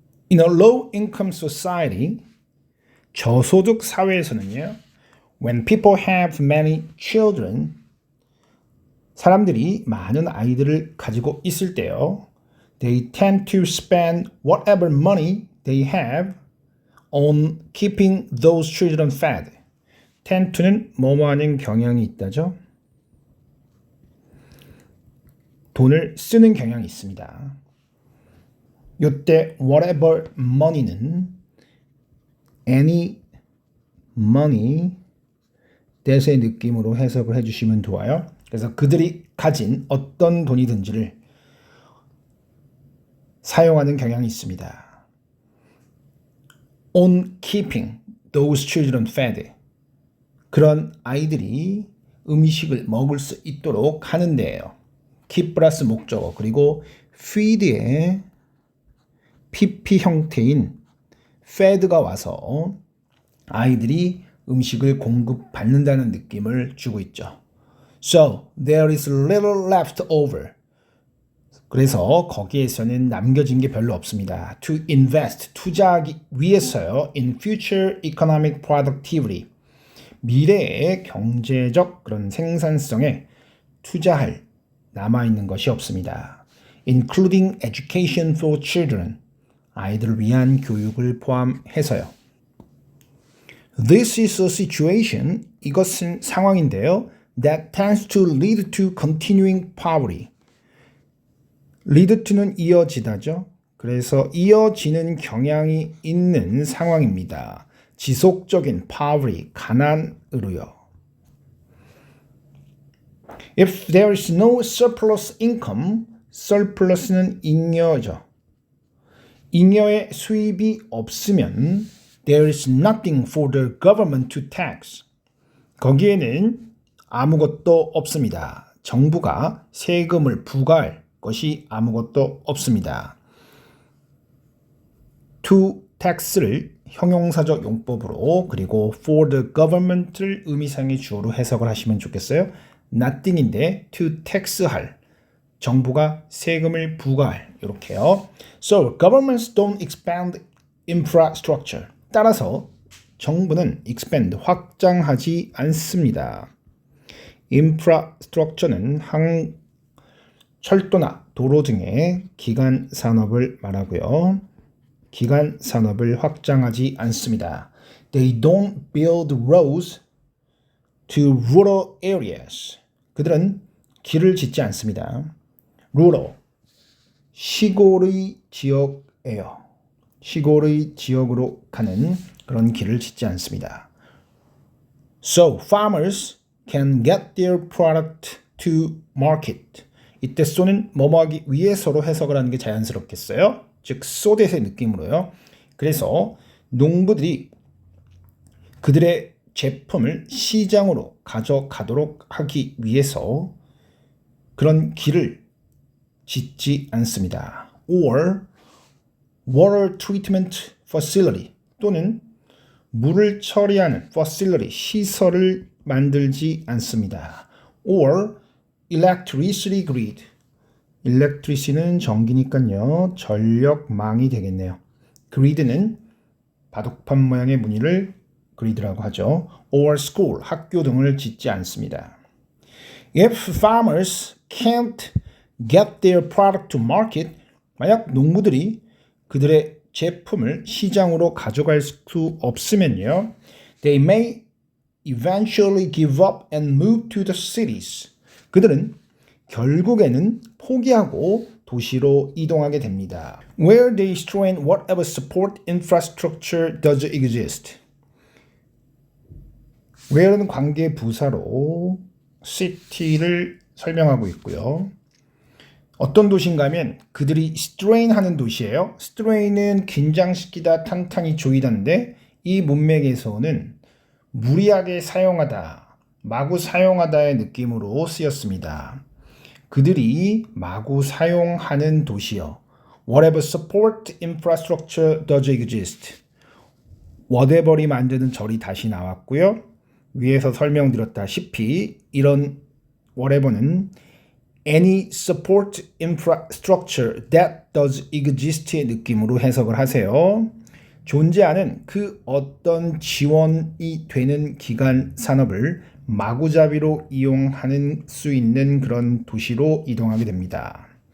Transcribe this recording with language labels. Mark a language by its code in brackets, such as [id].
[en] In a low-income society, [ko] 저소득 사회에서는요, [en] when people have many children, [ko] 사람들이 많은 아이들을 가지고 있을 때요, [en] they tend to spend whatever money they have on keeping those children fed. tend to [ko] 는 뭐뭐 하는 경향이 있다죠. 돈을 쓰는 경향이 있습니다. 이때 [en] whatever money [ko] 는 [en] any money that [ko] 의 느낌으로 해석을 해주시면 좋아요. 그래서 그들이 가진 어떤 돈이든지를 사용하는 경향이 있습니다. [en] On keeping those children fed. [ko] 그런 아이들이 음식을 먹을 수 있도록 하는 데예요. keep 플러스 목적어 그리고 feed의 PP 형태인 fed가 와서 아이들이 음식을 공급받는다는 느낌을 주고 있죠. [en] So there is little left over. [ko] 그래서 거기에서는 남겨진 게 별로 없습니다. [en] To invest, [ko] 투자하기 위해서요. [en] In future economic productivity. [ko] 미래의 경제적 그런 생산성에 투자할 남아있는 것이 없습니다. [en] Including education for children. [ko] 아이들을 위한 교육을 포함해서요. [en] This is a situation. [ko] 이것은 상황인데요. [en] That tends to lead to continuing poverty. lead to [ko] 는 이어지다죠. 그래서 이어지는 경향이 있는 상황입니다. 지속적인 poverty, 가난으로요. [en] If there is no surplus income, surplus는 [ko] 잉여죠. 잉여의 수입이 없으면 [en] there is nothing for the government to tax. [ko] 거기에는 아무것도 없습니다. 정부가 세금을 부과할 것이 아무것도 없습니다. [en] to tax [ko] 를 형용사적 용법으로 그리고 [en] for the government [ko] 를 의미상의 주어로 해석을 하시면 좋겠어요. nothing인데 [en] to tax [ko] 할 정부가 세금을 부과할 이렇게요. [en] So governments don't expand infrastructure. [ko] 따라서 정부는 expand 확장하지 않습니다. infrastructure는 철도나 도로 등의 기간 산업을 말하고요. 기간 산업을 확장하지 않습니다. [en] They don't build roads to rural areas. [ko] 그들은 길을 짓지 않습니다. rural, 시골의 지역이에요. 시골의 지역으로 가는 그런 길을 짓지 않습니다. [en] So farmers can get their product to market. [ko] 이때 so는 뭐뭐하기 위해서로 해석을 하는 게 자연스럽겠어요. 즉 [en] so that [ko] 의 느낌으로요. 그래서 농부들이 그들의 제품을 시장으로 가져가도록 하기 위해서 그런 길을 짓지 않습니다. [en] or water treatment facility [ko] 또는 물을 처리하는 facility 시설을 만들지 않습니다. [en] or electricity grid electricity는 [ko] 전기니까요. 전력망이 되겠네요. grid는 바둑판 모양의 무늬를 grid라고 하죠. [en] or school [ko] 학교 등을 짓지 않습니다. [en] If farmers can't get their product to market [ko] 만약 농부들이 그들의 제품을 시장으로 가져갈 수 없으면요. [en] They may eventually give up and move to the cities. [ko] 그들은 결국에는 포기하고 도시로 이동하게 됩니다. [en] Where they strain whatever support infrastructure does exist. [ko] where는 관계 부사로 city를 설명하고 있고요. 어떤 도시인가 하면 그들이 strain하는 도시예요. strain은 긴장시키다, 탄탄히 조이다인데 이 문맥에서는 무리하게 사용하다, 마구 사용하다의 느낌으로 쓰였습니다. 그들이 마구 사용하는 도시요. [en] Whatever support infrastructure does exist. [ko] whatever이 만드는 절이 다시 나왔고요. 위에서 설명드렸다시피 이런 whatever는 [en] any support infrastructure that does exist [ko] 의 느낌으로 해석을 하세요. 존재하는 그 어떤 지원이 되는 기간 산업을 마구잡이로 이용하는 수 있는 그런 도시로 이동하게 됩니다.